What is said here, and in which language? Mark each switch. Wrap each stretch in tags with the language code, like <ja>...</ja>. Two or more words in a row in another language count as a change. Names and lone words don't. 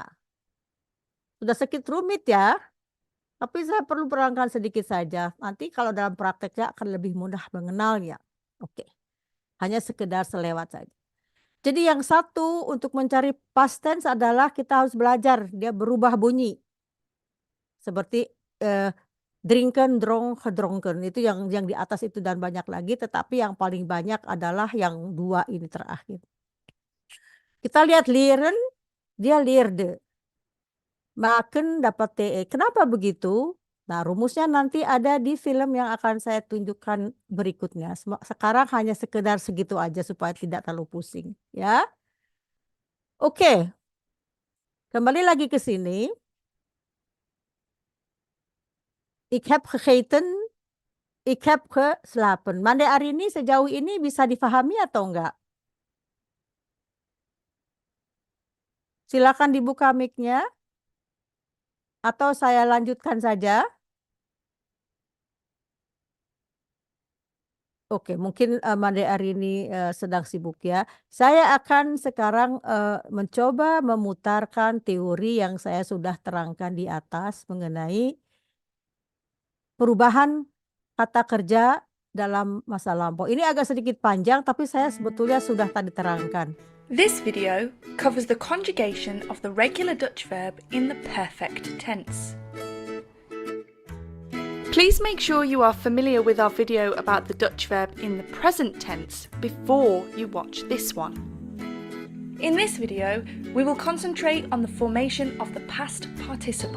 <id>Sudah sedikit rumit ya, tapi saya perlu berangkat sedikit saja. Nanti kalau dalam prakteknya akan lebih mudah mengenalnya. Oke, hanya sekedar selewat saja. Jadi yang satu untuk mencari</id> <en>past tense</en> <id>adalah kita harus belajar dia berubah bunyi. Seperti</id> <nl>drinken, drong, gedronken.</nl> <id>Itu yang di atas itu dan banyak lagi. Tetapi yang paling banyak adalah yang 2 ini terakhir. Kita lihat leren, dia leerde. Maken dapat TE. Kenapa begitu? Nah, rumusnya nanti ada di film yang akan saya tunjukkan berikutnya. Sekarang hanya sekedar segitu aja supaya tidak terlalu pusing. Ya. Oke. Kembali lagi ke sini.</id> <nl>Ik heb gegeten, ik heb geslapen.</nl> <id>Mande Arini sejauh ini bisa difahami atau enggak? Silakan dibuka mic-nya. Atau saya lanjutkan saja. Oke, mungkin Mande Arini sedang sibuk ya. Saya akan sekarang mencoba memutarkan teori yang saya sudah terangkan di atas mengenai perubahan kata kerja dalam masa lampau. Ini agak sedikit panjang, tapi saya sebetulnya sudah tadi terangkan.</id> <en>This video covers the conjugation of the regular Dutch verb in the perfect tense. Please make sure you are familiar with our video about the Dutch verb in the present tense before you watch this one. In this video, we will concentrate on the formation of the past participle.</en>